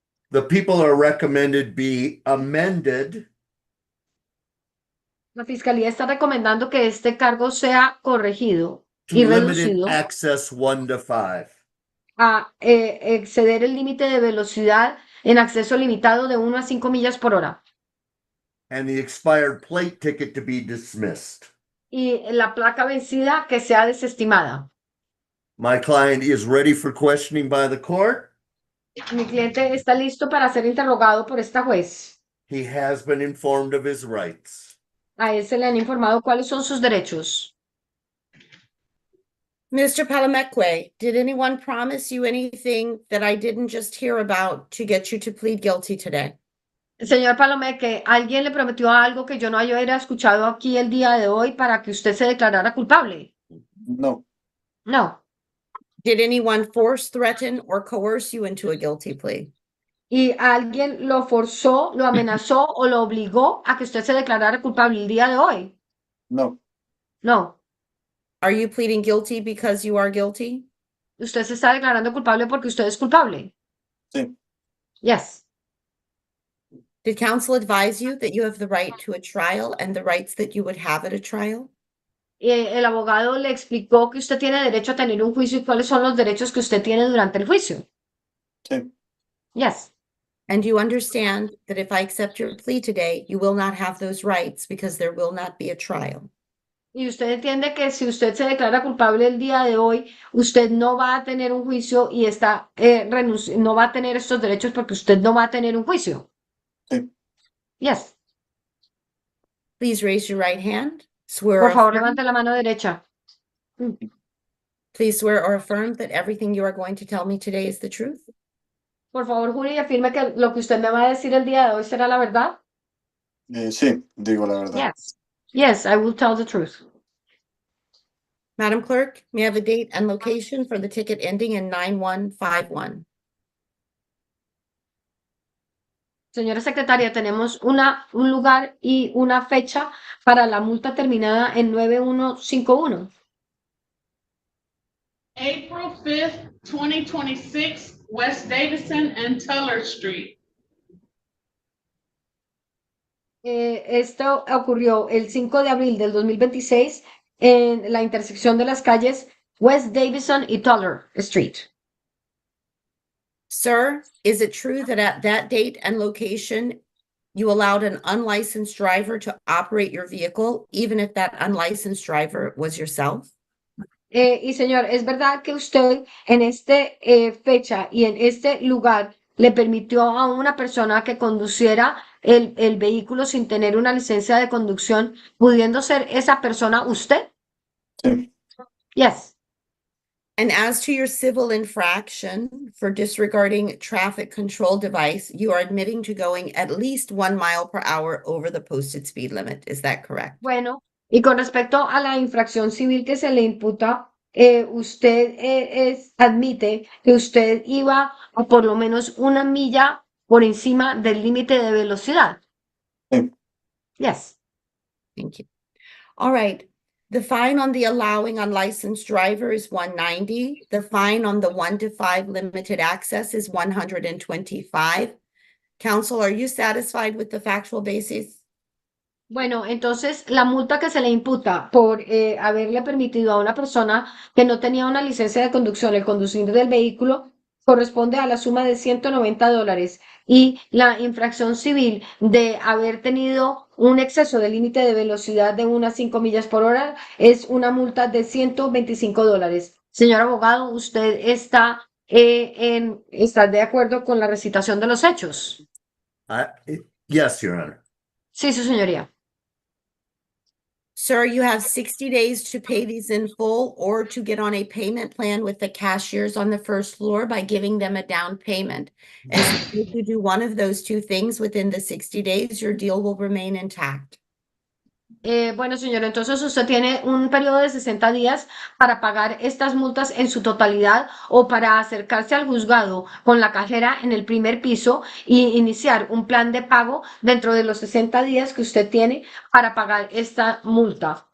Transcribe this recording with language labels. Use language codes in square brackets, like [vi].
[en] the people are recommended be amended [es] la fiscalía está recomendando que este cargo sea corregido [en] to [es] y [en] limited [es] reducido [en] access 1 to 5. [es] a exceder el límite de velocidad en acceso limitado de 1 a 5 millas por hora. [en] And the expired plate ticket to be dismissed. [es] Y la placa vencida que sea desestimada. [en] My client is ready for questioning by the court. [es] Mi cliente está listo para ser interrogado por esta juez. [en] He has been informed of his rights. [es] A él se le han informado cuáles son sus derechos. [en] Mr. Palomeque, did anyone promise you anything that I didn't just hear about to get you to plead guilty today? [es] Señor Palomeque, ¿alguien le prometió algo que yo no haya escuchado aquí el día de hoy para que usted se declarara culpable? No. [en] No. Did anyone force, threaten, or coerce you into a guilty plea? [es] ¿Y alguien lo forzó, lo amenazó o lo obligó a que usted se declarara culpable el día de hoy? No. [en] No. Are you pleading guilty because you are guilty? [es] ¿Usted se está declarando culpable porque usted es culpable? Sí. [en] Yes. Did counsel advise you that you have the right to a trial and the rights that you would have at a trial? [es] El abogado le explicó que usted tiene derecho a tener un juicio y cuáles son los derechos que usted tiene durante el juicio. Sí. [en] Yes. And you understand that if I accept your plea today, you will not have those rights because there will not be a trial. [es] Y usted entiende que si usted se declara culpable el día de hoy, usted no va a tener un juicio y no va a tener estos derechos porque usted no va a tener un juicio. Sí. [en] Yes. Please raise your right hand. Swear [es] Por [en] or [es] favor, [en] affirm. [es] levante la mano derecha. [en] Please swear or affirm that everything you are going to tell me today is the truth. [es] Por favor, jure y afirme que lo que usted me va a decir el día de hoy será la verdad. Sí, digo la verdad. [en] Yes. Yes, I will tell the truth. Madam Clerk, may I have a date and location for the ticket ending in 9151? [es] Señora secretaria, tenemos un lugar y una fecha para la multa terminada en 9151. [en] April 5th, 2026, West Davidson and Teller Street. [es] Esto ocurrió el 5 de abril del 2026 en la intersección de las calles West Davidson y Teller Street. [en] Sir, is it true that at that date and location, you allowed an unlicensed driver to operate your vehicle, even if that unlicensed driver was yourself? [es] Y señor, ¿es verdad que usted en esta fecha y en este lugar le permitió a una persona que conduciera el vehículo sin tener una licencia de conducción, pudiendo ser esa persona usted? Sí. [en] Yes. And as to your civil infraction for disregarding traffic control device, you are admitting to going at least 1 mile per hour over the posted speed limit. Is that correct? [es] Bueno, y con respecto a la infracción civil que se le imputa, usted admite que usted iba a por lo menos 1 milla por encima del límite de velocidad. Sí. [en] Yes. Thank you. All right. The fine on the allowing unlicensed driver is $190. The fine on the 1 to 5 limited access is $125. Counsel, are you satisfied with the factual basis? [es] Bueno, entonces la multa que se le imputa por haberle permitido a una persona que no tenía una licencia de conducción el conducir del vehículo corresponde a la suma de $190 y la infracción civil de haber tenido un exceso de límite de velocidad de unas 5 millas por hora es una multa de $125. Señor abogado, ¿usted está de acuerdo con la recitación de los hechos? [en] Yes, Your Honor. [es] Sí, su señoría. [en] Sir, you have 60 days to pay these in full or to get on a payment plan with the cashiers on the first floor by giving them a down payment. As long as you do one of those two things within the 60 days, your deal will remain intact. [es] Bueno, señor, entonces usted tiene un periodo de 60 días para pagar estas multas en su totalidad o para acercarse al juzgado con la cajera en el primer piso y iniciar un plan de pago dentro de los 60 días que usted tiene para pagar esta multa.